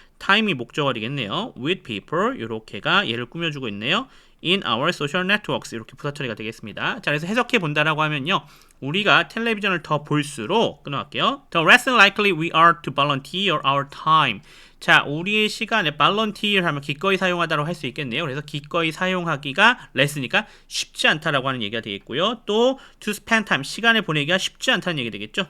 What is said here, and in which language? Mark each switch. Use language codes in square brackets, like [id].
[ko] time이 목적어 되겠네요. with people 이렇게가 얘를 꾸며주고 있네요. in our social networks 이렇게 부사 처리가 되겠습니다. 자, 그래서 해석해 본다라고 하면요. 우리가 텔레비전을 더 볼수록 끊어갈게요. [en] The less likely we are to volunteer our time. [ko] 자, 우리의 시간에 volunteer 하면 기꺼이 사용하다라고 할 수 있겠네요. 그래서 기꺼이 사용하기가 less니까 쉽지 않다라고 하는 얘기가 되겠고요. 또 to spend time 시간을 보내기가 쉽지 않다는 얘기 되겠죠.